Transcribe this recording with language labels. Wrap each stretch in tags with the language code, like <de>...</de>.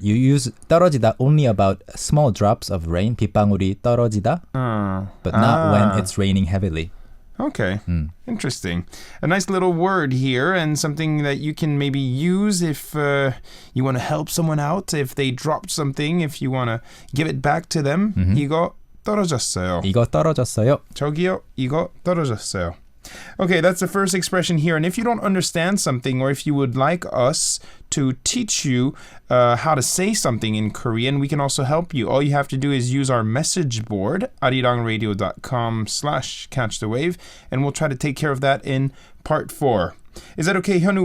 <en>You use</en> <ko>떨어지다</ko> <en>only about small drops of rain,</en> <ko>빗방울이 떨어지다,</ko> <en>but not when it's raining heavily. Okay, interesting. A nice little word here and something that you can maybe use if you want to help someone out, if they dropped something, if you want to give it back to them.</en> <ko>이거 떨어졌어요. 이거 떨어졌어요. 저기요, 이거 떨어졌어요.</ko> <en>Okay, that's the first expression here. And if you don't understand something or if you would like us to teach you how to say something in Korean, we can also help you. All you have to do is use our message board, arirangradio.com/catchthewave, and we'll try to take care of that in part 4. Is that okay, Hyunwoo?</en>